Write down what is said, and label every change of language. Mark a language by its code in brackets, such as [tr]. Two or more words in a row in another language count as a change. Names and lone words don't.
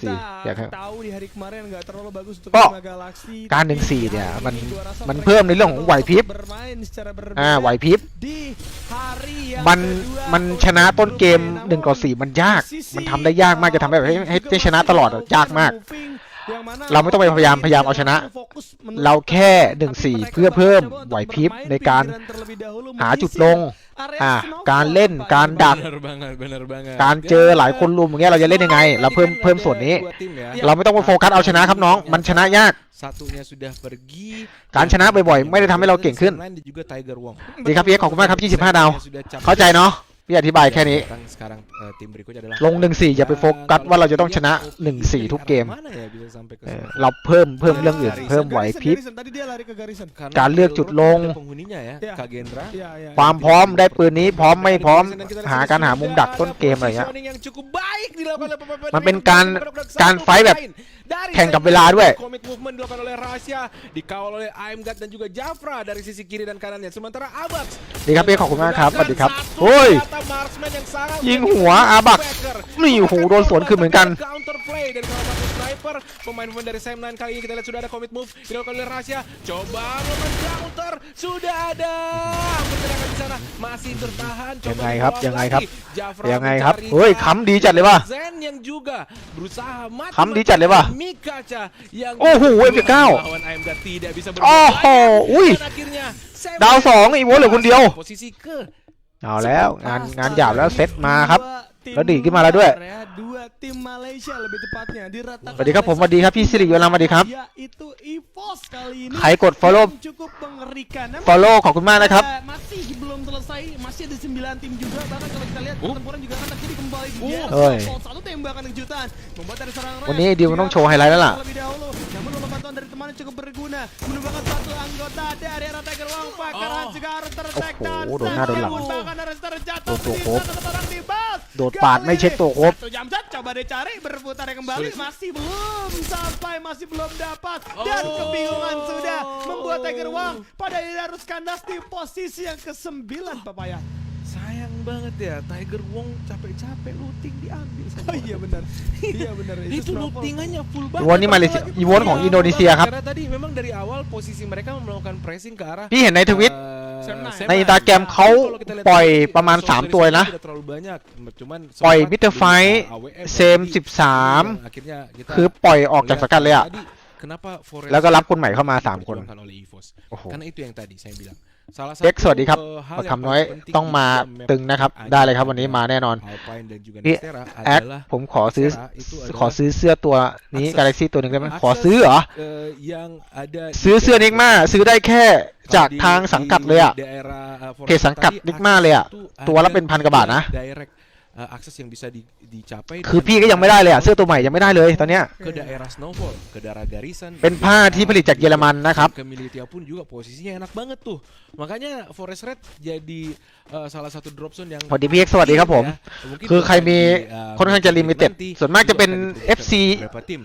[id] Kita [th] 4อยากให้ [id] tahu di hari kemarin nggak terlalu bagus untuk [th] ก็ Enigma Galaxy. การ [id] tapi [th] 1-4 เนี่ย [id] hari [th] มัน [id] ini gua rasa [th] มัน [id] mereka [th] เพิ่มในเรื่องของไหวพริบ [id] bermain secara berbeda [th] ไหวพริบ [id] di hari yang [th] มัน [id] kedua [th] มัน [id] untuk [th] ชนะต้นเกม [id] Namun [th] 1 ต่อ 4 มันยาก [id] di sisi, [th] มันทำได้ยากมากจะทำแบบให้ชนะตลอดอะยากมาก [id] moving yang mana [th] เราไม่ต้องไปพยายามเอาชนะ [id] fokus [th] เราแค่ [id] tapi 1-4 mereka [th] เพื่อเพิ่ม [id] mencoba [th] ไหว [id] untuk [th] พริบ [id] bermain [th] ในการ [id] pinggiran terlebih dahulu, [th] หาจุด [id] menyisir [th] ลง [id] area [th] การ [id] snowball, [th] เล่น [id] Pak. [th] การดัก [id] Benar banget. [th] การเจอหลายคนรุมอย่างเงี้ยเราจะเล่นยังไง เราเพิ่มส่วนนี้ [id] Dua tim ya. [th] เราไม่ต้องไปโฟกัสเอาชนะครับน้อง มันชนะยาก [id] Satunya sudah pergi. [th] การชนะบ่อยๆไม่ได้ทำให้เราเก่งขึ้น [id] Lain dan juga Tiger Wong. [th] ดีครับพี่เอ็กซ์ขอบคุณมากครับ25 ดาว [id] Sudah capek. [th] เข้าใจเนาะพี่อธิบายแค่นี้ [id] Sekarang tim berikutnya adalah [th] ลง 1-4 อย่าไปโฟกัสว่าเราจะต้องชนะ 1-4 ทุกเกม [id] Mana ya bisa sampai ke [th] เราเพิ่มเรื่องอื่น เพิ่มไหวพริบ [id] Garisan, tadi dia lari ke garisan. Karena [th] การเลือกจุดลง [id] ada penghuninya ya, Iya. Kagendra. Iya, iya. [th] ความพร้อมได้ปืนนี้พร้อมไม่พร้อมหาการหามุมดักต้นเกมอะไรเงี้ย [id] Positioning yang cukup baik dilakukan oleh pemain [th] มันเป็นการไฟท์แบบ [id] dari [th] แข่งกับเวลาด้วย [en] commit movement [id] dilakukan oleh Rasya, dikawal oleh Aimgat dan juga Jafra dari sisi kiri dan kanannya. Sementara Abax [th] ดีครับพี่เอ็กซ์ขอบคุณมากครับสวัสดีครับ [id] satu [th] โอ้ย [id] senjata marksman yang sangat [th] ยิงหัวอาบักนี่โอ้โหโดนสวนคืนเหมือนกัน [en] counter play [id] dari salah satu sniper pemain dari Sam9 kali ini kita lihat sudah ada [en] commit move [id] dilakukan oleh Rasya, coba melakukan counter sudah ada mencerahkan di sana masih bertahan coba [th] ยังไงครับ [id] dibawa [th] ยังไงครับ [id] lagi. Jafra [th] ยังไงครับ [id] mencari [th] เฮ้ยค้ำดีจัดเลยว่ะ [id] Zen yang juga berusaha mati [th] ค้ำดีจัดเลยว่ะ [id] Mikacha yang [th] โอ้โห F9 [id] lawan AMG tidak bisa [th] โอ้โห อุ้ย [id] dan akhirnya Sam [th] ดาว2อีโวเหลือคนเดียว [id] posisi ke [th] เอาแล้วงานหยาบแล้วเซตมาครับ [id] Dua tim [th] แล้วดีดขึ้นมาแล้วด้วย [id] Korea, dua tim Malaysia lebih tepatnya diratakan [th] สวัสดีครับผมสวัสดีครับพี่สิริวัลย์สวัสดีครับ [id] yaitu EVOS kali ini [th] ใครกด follow [id] yang cukup mengerikan. Namun, [th] follow ขอบคุณมากนะครับ [id] masih belum selesai, masih ada 9 tim juga. Bahkan kalau kita lihat pertempuran juga akan terjadi kembali di Jazz. Oi. Satu tembakan kejutan membuat dari seorang [th] วันนี้ดิวมันต้องโชว์ไฮไลท์แล้วล่ะ [id] terlebih dahulu. Namun bola bantuan dari temannya cukup berguna menumbangkan satu anggota dari arah Tiger Wang. Pakaran juga harus ter-take down. [th] โอ้โหโดนหน้าโดนหลัง [id] Bahkan harus terjatuh [th] โดนตัว [id] di [th] ครบ [id] sana, seorang di bas. [th] โดดปาดไม่เช็คตัวครบ [id] Satu jam set coba dicari berputar kembali Sulit. masih belum dapat dan Oh. kebingungan sudah membuat Tiger Wang pada harus kandas di posisi yang ke-9 Papaya. sayang banget ya Tiger Wong capek-capek looting diambil sama Oh iya benar. Iya benar itu snowball. lootingannya full banget. [th] อีโวนี่มาเลเซียอีโวของอินโดนีเซียครับ [id] Karena tadi memang dari awal posisi mereka melakukan pressing ke arah [th] พี่เห็นในทวิต Sam9 ใน Instagram เขาปล่อยประมาณ3ตัวเลยนะ [id] tidak terlalu banyak cuman [th] ปล่อย [id] sempat Bitter Fight AWM [th] เซม [id] tadi. 13 akhirnya kita [th] คือปล่อยออกจากสกัดเลยอ่ะ [id] tadi kenapa Forest [th] แล้วก็รับคนใหม่เข้ามา3คน [id] diperjuangkan oleh EVOS [th] โอ้โห [id] karena itu yang tadi saya bilang salah satu [th] เอ็กซ์สวัสดีครับ [id] hal [th] ประ [id] yang [th] คำน้อย [id] paling penting [th] ต้อง [id] di [th] มา [id] dalam map [th] ตึงนะครับ [id] Aida [th] ได้เลยครับวันนี้มาแน่นอน [id] Alpine dan juga [th] นี่ [id] Nextera [th] แอด [id] adalah [th] ผมขอซื้อ [id] Nextera itu [th] ขอ [id] adalah [th] ซื้อเสื้อตัวนี้ [id] akses- [th] Galaxy ตัวหนึ่งได้ไหม [id] akses, [th] ขอซื้อเหรอ [id] yang ada [th] ซื้อเสื้อนิกมาซื้อได้แค่จากทางสังกัดเลยอะ [id] daerah [th] เพจสังกัดนิกมาเลยอะตัวละเป็น1,000 กว่าบาทนะ [id] direct akses yang bisa dicapai [th] คือพี่ก็ยังไม่ได้เลยอะเสื้อตัวใหม่ยังไม่ได้เลยตอนเนี้ย [id] ke daerah Snowfall, ke daerah Garisan. [th] เป็นผ้าที่ผลิตจากเยอรมันนะครับ [id] Ke Militia pun juga posisinya enak banget tuh. Makanya Forest Red jadi salah satu [en] drop zone [id] yang [th] สวัสดีพี่เอ็กซ์สวัสดีครับผม [id] mungkin [th] คือใครมี [id] bagi, [th] ค่อนข้างจะลิมิเต็ด [id] nanti [th] ส่วนมากจะเป็น [id] juga akan FC diberikan beberapa tim.